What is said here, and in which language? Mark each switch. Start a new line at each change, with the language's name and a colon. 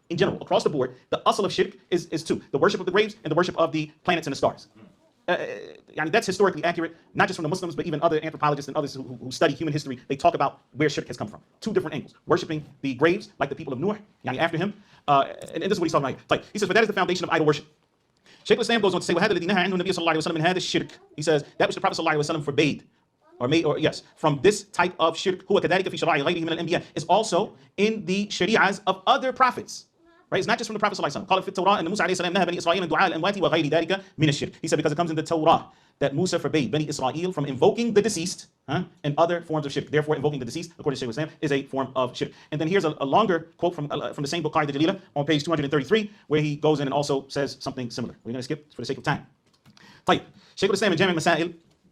English: In general, across the board, the asl of shirk is two: the worship of the graves and the worship of the planets and the stars. That's historically accurate, not just from the Muslims, but even other anthropologists and others who study human history. They talk about where shirk has come from. Two different angles. Worshipping the graves, like the people of Nuh, after him. And this is what he's talking about. He says, but that is the foundation of idol worship. Shaykh al-Islam goes on to say,
Arabic: وَهَذَا الَّذِي نَهَى عَنْهُ النَّبِيُّ صَلَّى اللَّهُ عَلَيْهِ وَسَلَّمَ مِنْ هَذَا الشِّرْك.
English: He says, that which the Prophet ﷺ forbade, from this type of shirk,
Arabic: هو كذلك في شرائع غيره من الأنبياء,
English: is also in the shari'ahs of other prophets. Right? It's not just from the Prophet ﷺ.
Arabic: قال في التوراة أن موسى عليه السلام نهى بني إسرائيل من دعاء الأموات وغير ذلك من الشرك.
English: He said because it comes in the Torah that Musa forbade Bani Israel from invoking the deceased and other forms of shirk. Therefore, invoking the deceased, according to Shaykh al-Islam, is a form of shirk. And then here's a longer quote from the same book, Qaida Jalila, on page 233, where he goes in and also says something similar. We're going to skip for the sake of time.
Arabic: طيب.
English: Shaykh al-Islam in Jami' Masail